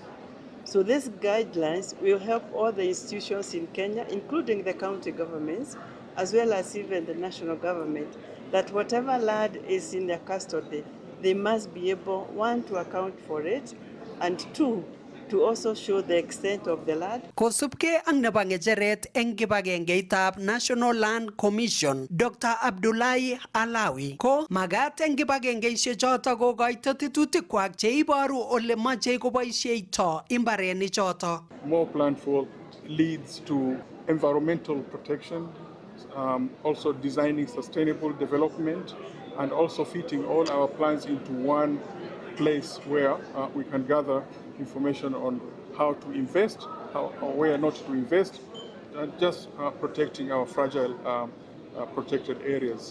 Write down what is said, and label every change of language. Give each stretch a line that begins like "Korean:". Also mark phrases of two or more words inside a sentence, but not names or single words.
English: So these guidelines will help all the institutions in Kenya, including the county governments, as well as even the national government, that whatever land is in their custody, they must be able, one, to account for it, and two, to also show the extent of the land.
Kalenjin: Kosubke ang nabangejeret eng kibagengeitab National Land Commission, Dr. Abdullahi Alawi, ko magat eng kibagengeisiek choto kokoito tetutikwak cheiboru ole moche koboisieito imbarenik choto.
English: More plentiful leads to environmental protection, also designing sustainable development, and also fitting all our plans into one place where we can gather information on how to invest, or where not to invest, and just protecting our fragile protected areas.